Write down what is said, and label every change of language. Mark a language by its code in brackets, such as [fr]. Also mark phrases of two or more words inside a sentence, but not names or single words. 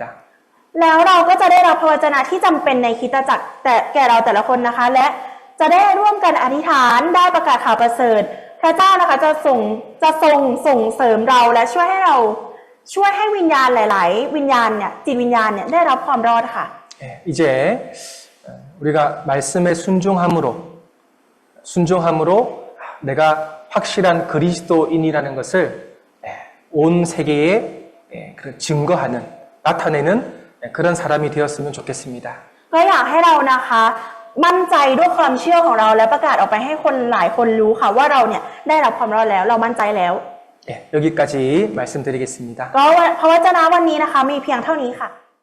[th] แล้วเราก็จะได้รับพระวจนะที่จำเป็นในคริสตจักรแต่แก่เราแต่ละคนนะคะและจะได้ร่วมกันอธิษฐานได้ประกาศข่าวประเสริฐพระเจ้านะคะจะส่งเสริมเราและช่วยให้วิญญาณหลายๆวิญญาณเนี่ยจิตวิญญาณเนี่ยได้รับความรอดค่ะ [ko] 이제 우리가 말씀에 순종함으로 내가 확실한 그리스도인이라는 것을 온 세계에 증거하는 나타내는 그런 사람이 되었으면 좋겠습니다. [th] ก็อยากให้เรานะคะมั่นใจด้วยความเชื่อของเราและประกาศออกไปให้คนหลายคนรู้ค่ะว่าเราเนี่ยได้รับความรอดแล้วเรามั่นใจแล้ว [ko] 여기까지 말씀드리겠습니다. [th] ก็พระวจนะวันนี้นะคะมีเพียงเท่านี้ค่ะ